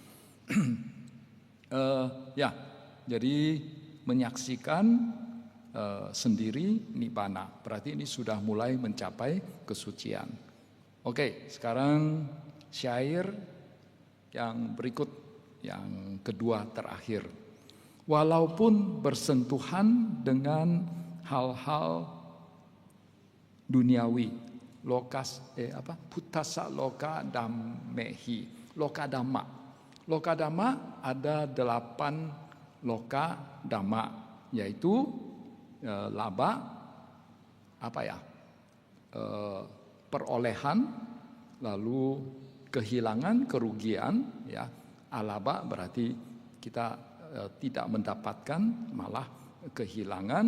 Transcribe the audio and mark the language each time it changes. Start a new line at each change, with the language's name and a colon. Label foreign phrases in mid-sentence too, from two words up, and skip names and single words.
Indonesian: Ya, jadi menyaksikan sendiri nibbana, berarti ini sudah mulai mencapai kesucian. Oke, sekarang syair yang berikut, yang kedua terakhir. Walaupun bersentuhan dengan hal-hal duniawi,
Pali: puttasa loka dammehi, loka dhamma. Loka dhamma
Indonesian: ada 8
Pali: loka dhamma,
Indonesian: yaitu laba, perolehan, lalu kehilangan, kerugian, ya. Alaba berarti kita tidak mendapatkan, malah kehilangan.